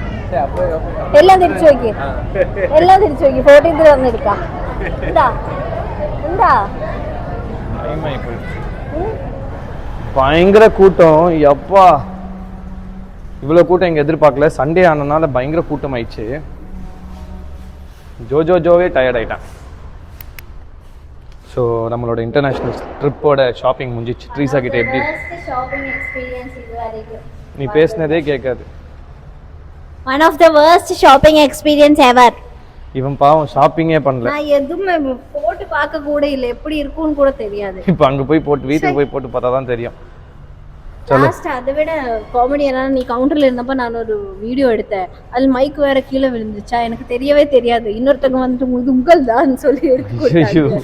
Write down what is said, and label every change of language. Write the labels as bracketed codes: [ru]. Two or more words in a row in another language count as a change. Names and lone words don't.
[ml] എല്ലാം തിരിച്ചു നോക്കി, എല്ലാം തിരിച്ചു നോക്കി. 14th വന്നെടുക്കാം. എന്താ എന്താ [ta] பயங்கர கூட்டம். எப்பா இவ்வளோ கூட்டம் எங்கள் எதிர்பார்க்கல. சண்டே ஆனதுனால பயங்கர கூட்டம் ஆயிடுச்சு. ஜோவே டயர்ட் ஆயிட்டான். ஸோ நம்மளோட இன்டர்நேஷ்னல் ட்ரிப்போட ஷாப்பிங் முடிஞ்சிச்சு. ட்ரீஸா கிட்ட எப்படி நீ பேசினதே கேட்காது. [en] One of the worst shopping experience ever. [ta] இவன் பாவம் ஷாப்பிங்கே பண்ணல. நான் எதுவுமே போட்டு பார்க்க கூட இல்லை, எப்படி இருக்கும்னு கூட தெரியாது. இப்போ அங்கே போய் போட்டு வீட்டுக்கு போய் போட்டு பார்த்தா தான் தெரியும். லாஸ்ட் அதை விட காமெடி என்னன்னா, நீ கவுண்டர்ல இருந்தப்ப நான் ஒரு வீடியோ எடுத்தேன். அதில் மைக் வேற கீழே விழுந்துச்சா, எனக்கு தெரியவே தெரியாது. இன்னொருத்தவங்க வந்துட்டு இது உங்கள் தான் சொல்லி எடுத்து கொடுத்தாங்க.